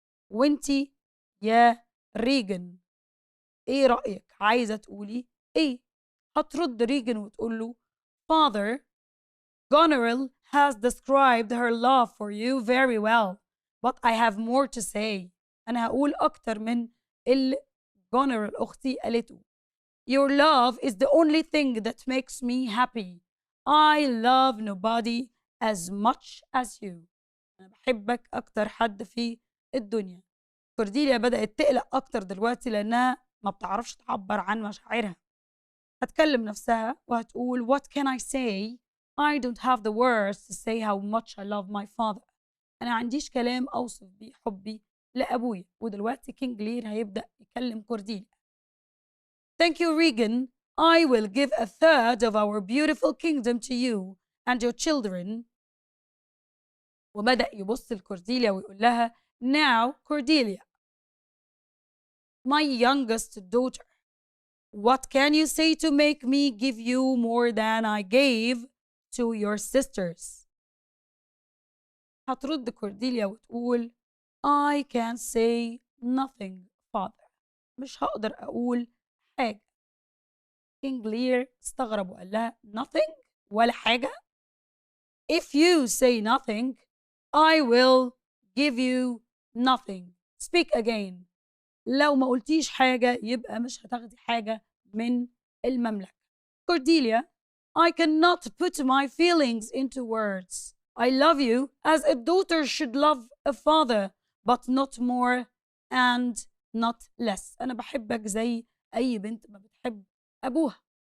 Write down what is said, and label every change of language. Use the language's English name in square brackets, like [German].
[Arabic] وانتي يا ريجن ايه رأيك؟ عايزة تقولي ايه؟ هترد ريجن وتقول له [English] Father, Goneril has described her love for you very well, but I have more to say. [Arabic] أنا هقول أكتر من اللي Goneril أختي قالته. [English] Your love is the only thing that makes me happy. I love nobody as much as you. [Arabic] أنا بحبك أكتر حد في الدنيا. كورديليا بدأت تقلق أكتر دلوقتي لأنها ما بتعرفش تعبر عن مشاعرها. هتكلم نفسها وهتقول [English] What can I say? I don't have the words to say how much I love my father. [Arabic] أنا عنديش كلام أوصف بيه حبي لأبويا. ودلوقتي كينج لير هيبدأ يكلم كورديليا. [English] Thank you, Regan. I will give a third of our beautiful kingdom to you and your children. [Arabic] وبدأ يبص لكورديليا ويقول لها [English] Now, Cordelia, my youngest daughter, what can you say to make me give you more than I gave to your sisters? [Arabic] هترد كورديليا وتقول [English] I can say nothing, father. [Arabic] مش هقدر أقول حاجة. كينج لير استغرب وقال لها nothing ولا حاجة. [English] If you say nothing, I will give you nothing. Speak again. [Arabic] لو ما قلتيش حاجة يبقى مش هتاخدي حاجة من المملكة. [English] Cordelia, I cannot put my feelings into words. I love you as a daughter should love a father, but not more and not less. [Arabic] أنا بحبك زي أي بنت ما بتحب أبوها.